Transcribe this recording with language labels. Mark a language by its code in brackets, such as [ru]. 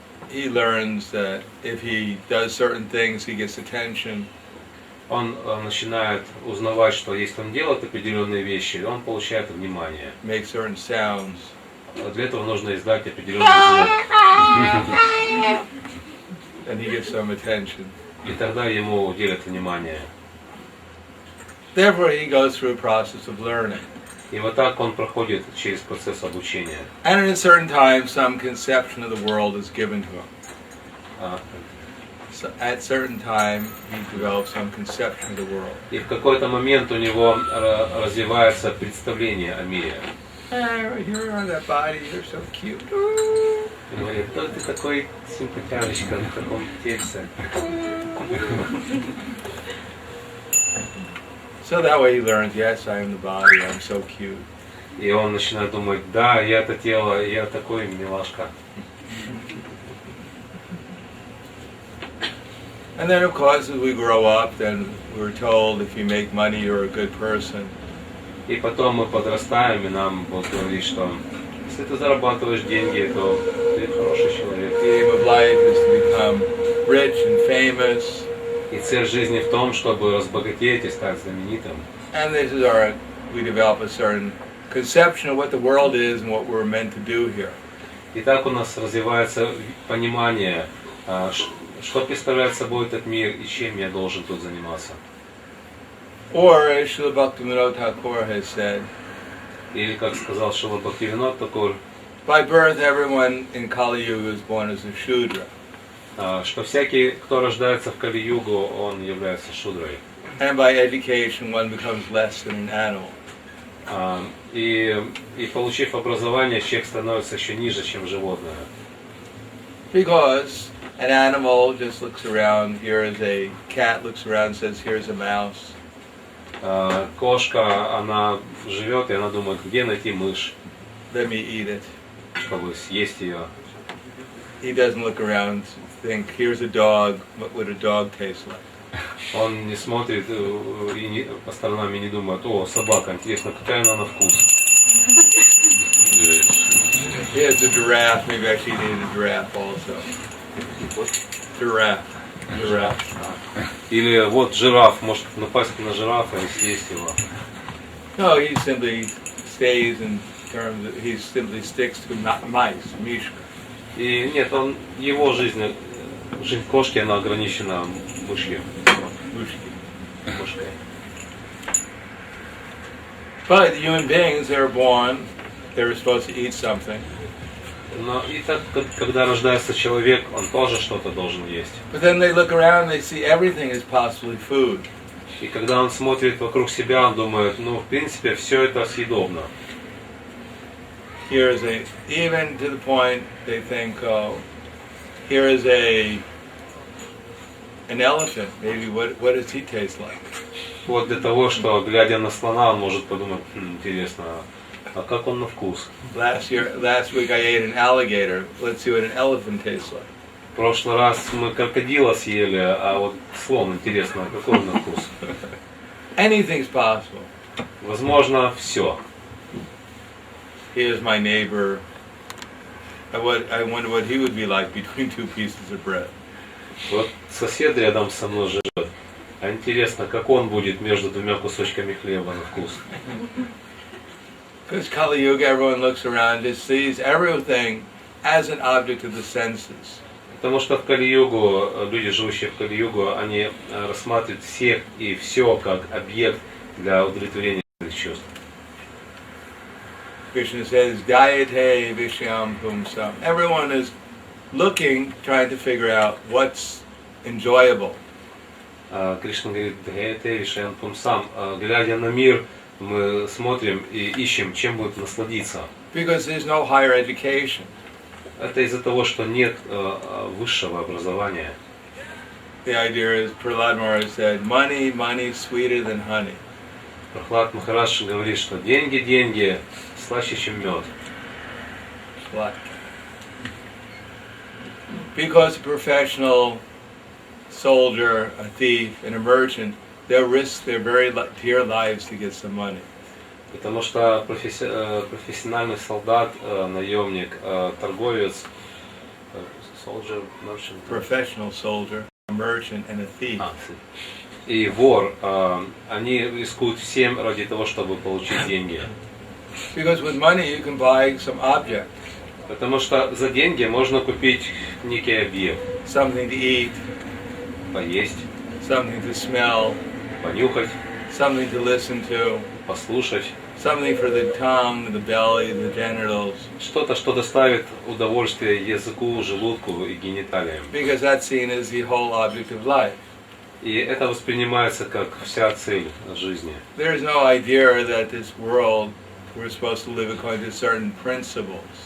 [en] He learns that if he does certain things, he gets attention. [ru] Он начинает узнавать, что если он делает определенные вещи, он получает внимание. [en] Make certain sounds. [ru] Для этого нужно издать определенный звук. [en] And he gets some attention. [ru] И тогда ему уделят внимание. [en] Therefore, he goes through a process of learning. [ru] И вот так он проходит через процесс обучения. [en] And at a certain time, some conception of the world is given to him. So at certain time, he develops some conception of the world. [ru] И в какой-то момент у него развивается представление о мире. [en] Here on that body, you're so cute. [ru] И говорит, кто ты такой симпатяшечка в таком тельце? [en] So that way he learns, yes, I am the body, I'm so cute. [ru] И он начинает думать, да, я это тело, я такой милашка. [en] And then, of course, as we grow up, then we're told if you make money, you're a good person. [ru] И потом мы подрастаем, и нам Бог говорит, что если ты зарабатываешь деньги, то ты хороший человек. [en] The aim of life is to become rich and famous. [ru] И цель жизни в том, чтобы разбогатеть и стать знаменитым. [en] And this is we develop a certain conception of what the world is and what we're meant to do here. [ru] И так у нас развивается понимание, что представляет собой этот мир и чем я должен тут заниматься. [en] Or, as Srila Bhaktivinoda Thakur has said, [ru] или как сказал Шрила Бхактивинода Тхакур, [en] by birth everyone in Kali Yuga is born as a Shudra. [ru] Что всякий, кто рождается в Кали-югу, он является шудрой. [en] And by education one becomes less than an animal. [ru] И получив образование, человек становится еще ниже, чем животное. [en] Because an animal just looks around, here is a cat, looks around, says, here's a mouse. [ru] Кошка, она живет, и она думает, где найти мышь, [en] Let me eat it. [ru] чтобы съесть ее. [en] He doesn't look around, think, here's a dog, what would a dog taste like? [ru] Он не смотрит по сторонам и не думает, о, собака, интересно, какая она на вкус. [en] Here's a giraffe, maybe I should eat a giraffe also. Giraffe. [ru] Или вот жираф, может напасть на жирафа и съесть его. [en] No, he simply stays in terms of, he simply sticks to mice, [ru] mishka. И нет, его жизнь кошки, она ограничена мышью. Мышкой. [en] But human beings, they're born, they're supposed to eat something. [ru] Но и так, когда рождается человек, он тоже что-то должен есть. [en] But then they look around, they see everything is possibly food. [ru] И когда он смотрит вокруг себя, он думает, ну, в принципе, все это съедобно. [en] Here is even to the point they think, oh, here is an elephant. Maybe what does he taste like? [ru] Вот для того, что, глядя на слона, он может подумать, интересно, а как он на вкус? [en] Last week I ate an alligator. Let's see what an elephant tastes like. [ru] В прошлый раз мы крокодила съели, а вот слон, интересно, какой он на вкус? [en] Anything's possible. [ru] Возможно, все. [en] Here's my neighbor. I wonder what he would be like between two pieces of bread. [ru] Вот сосед рядом со мной живет. А интересно, как он будет между двумя кусочками хлеба на вкус? [en] Because Kali Yuga, everyone looks around, just sees everything as an object of the senses. [ru] Потому что в Кали-югу, люди, живущие в Кали-югу, они рассматривают всех и все как объект для удовлетворения своих чувств. [en] Krishna says, [sa] Dayate Vishyam Pumsam. [en] Everyone is looking, trying to figure out what's enjoyable. [ru] Кришна говорит, [sa] «Дхаяте вишаян пумсам». [ru] Глядя на мир, мы смотрим и ищем, чем будет насладиться. [en] Because there's no higher education. [ru] Это из-за того, что нет высшего образования. [en] The idea is, Prahladamara said, money sweeter than honey. [ru] Прахлад Махарадж говорит, что деньги слаще, чем мед. [en] What? Because a professional soldier, a thief, and a merchant, they'll risk their very dear lives to get some money. [ru] Потому что профессиональный солдат, наемник, торговец, [en] soldier, merchant, Professional soldier, a merchant, and a thief. [ru] И вор, они рискуют всем ради того, чтобы получить деньги. [en] Because with money you can buy some object. [ru] Потому что за деньги можно купить некий объект. [en] Something to eat, [ru] Поесть, [en] something to smell, [ru] понюхать, [en] something to listen to, [ru] послушать. [en] something for the tongue, the belly, the genitals. [ru] Что-то, что доставит удовольствие языку, желудку и гениталиям. [en] Because that's seen as the whole object of life. [ru] И это воспринимается как вся цель жизни. [en] There is no idea that this world we're supposed to live according to certain principles.